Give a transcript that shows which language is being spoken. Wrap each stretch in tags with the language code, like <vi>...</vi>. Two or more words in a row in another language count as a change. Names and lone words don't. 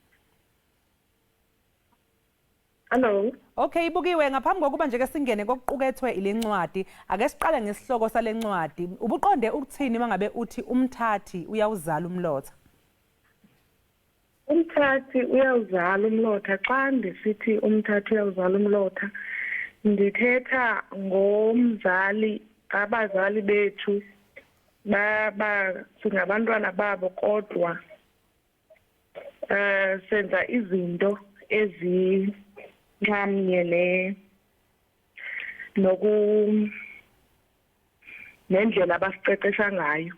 <zu>Hello. Okay ibukiwe ngaphambi kokuba nje ke singene kokuqukethwe ilencwadi ake siqale ngesihloko salencwadi ubuqonde ukuthini mangabe uthi umthathi uyawuzala umlotha?</zu> <xh>Umthathi uyawuzala umlotha xa ndisithi umthathi uyawuzala umlotha ndithetha ngomzali abazali bethu singabantwana babo kodwa senza izinto nxamnye nendlela abasiqeqesha ngayo.</xh>